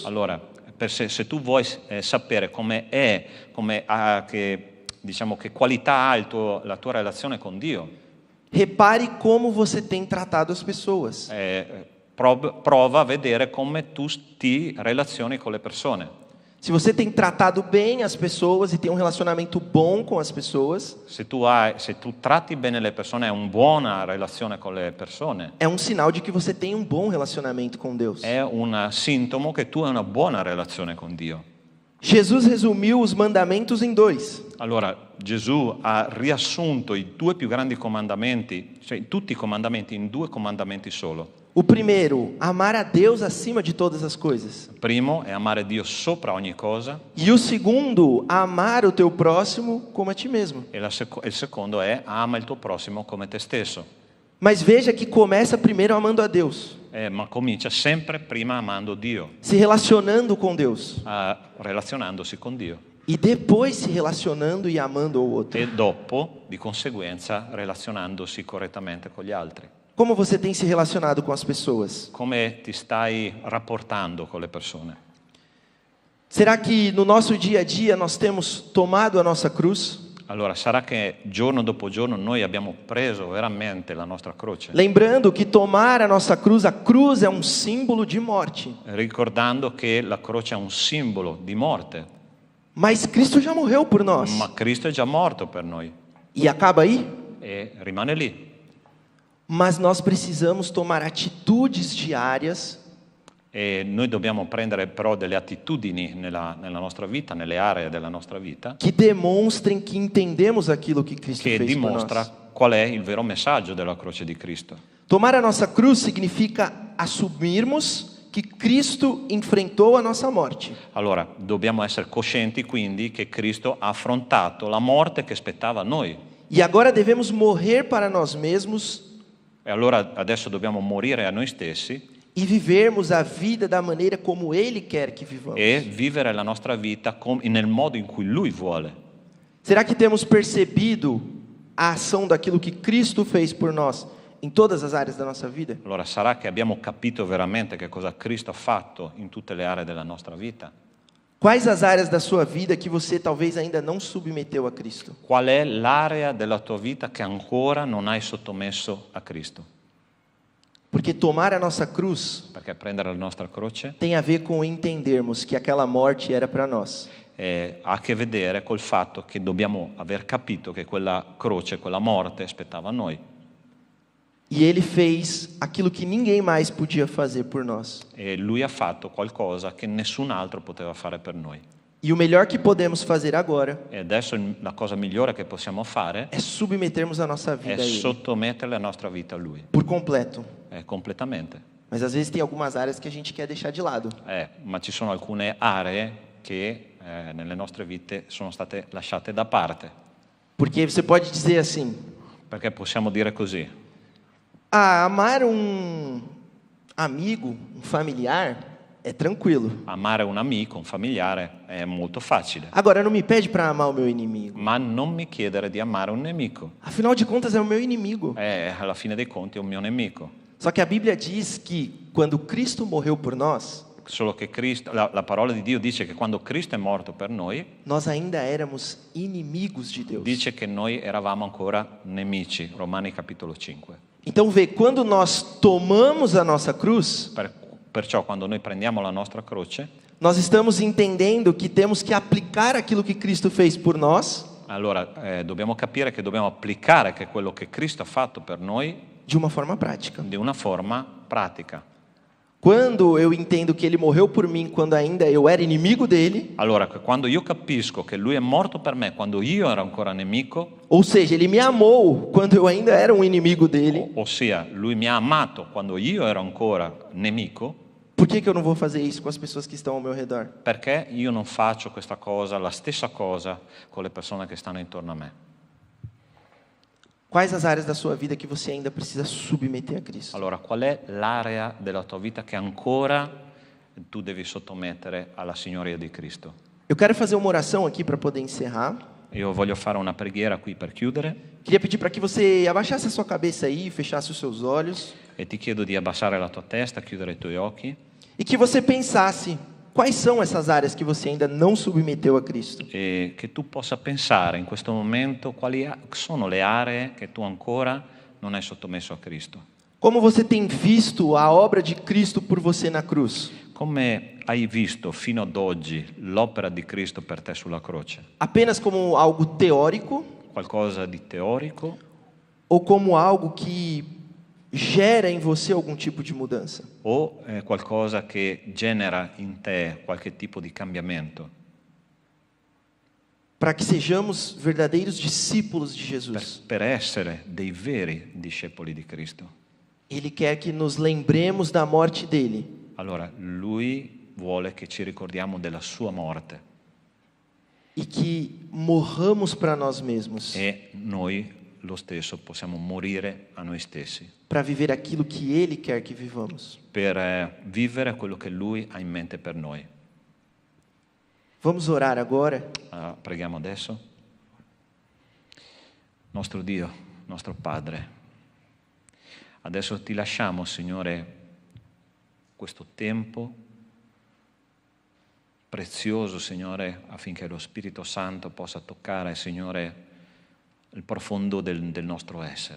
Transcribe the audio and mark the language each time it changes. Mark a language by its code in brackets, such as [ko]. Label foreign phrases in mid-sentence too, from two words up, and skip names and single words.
[it] Allora, se tu vuoi sapere che qualità ha la tua relazione con Dio, [pt] Repare como você tem tratado as pessoas. [it] prova a vedere come tu ti relazioni con le persone. [pt] Se você tem tratado bem as pessoas e tem um relacionamento bom com as pessoas, [it] Se tu tratti bene le persone, hai una buona relazione con le persone, [pt] é um sinal de que você tem um bom relacionamento com Deus. [it] è un sintomo che tu hai una buona relazione con Dio. [pt] Jesus resumiu os mandamentos em 2. [it] Allora, Gesù ha riassunto i 2 più grandi comandamenti, cioè tutti i comandamenti in 2 comandamenti solo. [pt] O primeiro, amar a Deus acima de todas as coisas. [it] Il primo è amare Dio sopra ogni cosa [pt] E o segundo, amar o teu próximo como a ti mesmo. [it] e il secondo è ama il tuo prossimo come te stesso. [pt] Mas veja que começa primeiro amando a Deus, [it] Ma comincia sempre prima amando Dio, [pt] se relacionando com Deus, [it] relazionandosi con Dio [pt] e depois se relacionando e amando o outro. [it] e dopo, di conseguenza, relazionandosi correttamente con gli altri. [pt] Como você tem se relacionado com as pessoas? [it] Come ti stai rapportando con le persone? [pt] Será que no nosso dia a dia nós temos tomado a nossa cruz? [it] Allora, sarà che giorno dopo giorno noi abbiamo preso veramente la nostra croce, [pt] Lembrando que tomar a cruz é um símbolo de morte. [it] ricordando che la croce è un simbolo di morte, [pt] Mas Cristo já morreu por nós. [it] ma Cristo è già morto per noi [pt] E acaba aí? [it] e rimane lì. [pt] Mas nós precisamos tomar atitudes diárias [it] E noi dobbiamo prendere però delle attitudini nella nostra vita, nelle aree della nostra vita, [pt] que demonstrem que entendemos aquilo que Cristo [it] che [pt] fez por [it] dimostra [pt] nós. [it] qual è il vero messaggio della croce di Cristo. [pt] Tomar a nossa cruz significa assumirmos que Cristo enfrentou a nossa morte. [it] Allora, dobbiamo essere coscienti quindi che Cristo ha affrontato la morte che spettava a noi. [pt] E agora devemos morrer para nós mesmos [it] E allora adesso dobbiamo morire a noi stessi [pt] e vivermos a vida da maneira como Ele quer que vivamos. [it] e vivere la nostra vita nel modo in cui Lui vuole. [pt] Será que temos percebido a ação daquilo que Cristo fez por nós em todas as áreas da nossa vida? [it] Allora, sarà che abbiamo capito veramente che cosa Cristo ha fatto in tutte le aree della nostra vita? [pt] Quais as áreas da sua vida que você talvez ainda não submeteu a Cristo? [it] Qual è l'area della tua vita che ancora non hai sottomesso a Cristo? [pt] Porque tomar a nossa cruz [it] Perché prendere la nostra croce [pt] tem a ver com entendermos que aquela morte era para nós. [it] ha a che vedere col fatto che dobbiamo aver capito che quella croce, quella morte aspettava a noi. [pt] E Ele fez aquilo que ninguém mais podia fazer por nós. [it] E Lui ha fatto qualcosa che nessun altro poteva fare per noi. [pt] E o melhor que podemos fazer agora [it] E adesso la cosa migliore che possiamo fare [pt] é submetermos a nossa [it] è [pt] vida a Ele [it] sottomettere la nostra vita a Lui, [pt] por completo. [it] completamente. [pt] Mas às vezes tem algumas áreas que a gente quer deixar de lado. [it] Ma ci sono alcune aree che nelle nostre vite sono state lasciate da parte, [pt] Porque você pode dizer assim: [it] perché possiamo dire così: [pt] amar um amigo, um familiar, é tranquilo. [it] amare un amico, un familiare è molto facile, [pt] Agora, não me pede para amar o meu inimigo. [it] ma non mi chiedere di amare un nemico. [pt] Afinal de contas, é o meu inimigo. [it] Alla fine dei conti è un mio nemico. [pt] Só que a Bíblia diz que quando Cristo morreu por nós, [it] Solo che Cristo, la parola di Dio dice che quando Cristo è morto per noi, [pt] nós ainda éramos inimigos de Deus. [it] dice che noi eravamo ancora nemici, Romani capitolo 5. [pt] Então vê, quando nós tomamos a nossa cruz, [it] Perciò quando noi prendiamo la nostra croce, [pt] nós estamos entendendo que temos que aplicar aquilo que Cristo fez por nós [it] allora dobbiamo capire che dobbiamo applicare che quello che Cristo ha fatto per noi [pt] de uma forma prática. [it] di una forma pratica. [pt] Quando eu entendo que Ele morreu por mim quando ainda eu era inimigo dele, [it] Allora, quando io capisco che Lui è morto per me quando io ero ancora nemico, [pt] ou seja, Ele me amou quando eu ainda era um inimigo dele, [it] ossia Lui mi ha amato quando io ero ancora nemico, [pt] por que eu não vou fazer isso com as pessoas que estão ao meu redor? [it] perché io non faccio questa cosa, la stessa cosa, con le persone che stanno intorno a me? [pt] Quais as áreas da sua vida que você ainda precisa submeter a Cristo? [it] Allora, qual è l'area della tua vita che ancora tu devi sottomettere alla signoria di Cristo? [pt] Eu quero fazer uma oração aqui para poder encerrar. [it] Io voglio fare una preghiera qui per chiudere [pt] Queria pedir para que você abaixasse a sua cabeça aí, fechasse os seus olhos [it] e ti chiedo di abbassare la tua testa, chiudere i tuoi occhi [pt] e que você pensasse quais são essas áreas que você ainda não submeteu a Cristo. [it] e che tu possa pensare in questo momento quali sono le aree che tu ancora non hai sottomesso a Cristo. [pt] Como você tem visto a obra de Cristo por você na cruz? [it] Come hai visto fino ad oggi l'opera di Cristo per te sulla croce? [pt] Apenas como algo teórico [it] Qualcosa di teorico [pt] ou como algo que gera em você algum tipo de mudança? [it] o qualcosa che genera in te qualche tipo di cambiamento? [pt] Para que sejamos verdadeiros discípulos de Jesus. [it] Per essere dei veri discepoli di Cristo. [pt] Ele quer que nos lembremos da morte dele [it] Allora, Lui vuole che ci ricordiamo della sua morte [pt] e que morramos para nós mesmos, [it] e noi lo stesso possiamo morire a noi stessi [pt] para viver aquilo que ele quer que vivamos. [it] per vivere quello che Lui ha in mente per noi. [pt] Vamos orar agora? [it] Preghiamo adesso. Nostro Dio, nostro Padre, adesso ti lasciamo, Signore, questo tempo prezioso, Signore, affinché lo Spirito Santo possa toccare, Signore, il profondo del nostro essere.